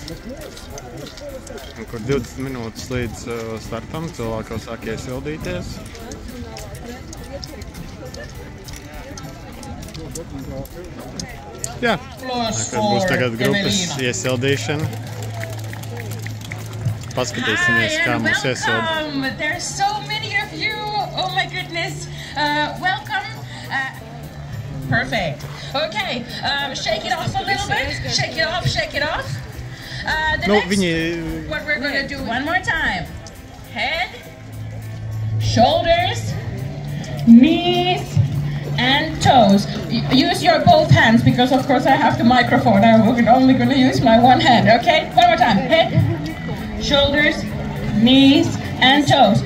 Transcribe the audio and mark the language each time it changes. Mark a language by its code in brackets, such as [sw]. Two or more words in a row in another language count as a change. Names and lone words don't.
[lv] Un kur 20 minūtes līdz startam cilvēki jau sāk iesildīties. Jā, kad būs tagad grupas iesildīšana. Paskatīsimies, kā mūs iesilda. [en] There's so many of you. Oh my goodness. Welcome. Perfect. Okay. Shake it off a little bit. Shake it off. Shake it off. [lv] Nu, viņi... [en] What we're going to do one more time. Head, shoulders, knees, and toes. Use your both hands because of course I have the microphone. I'm only going to use my one hand. Okay? One more time. Head, shoulders, knees, and toes.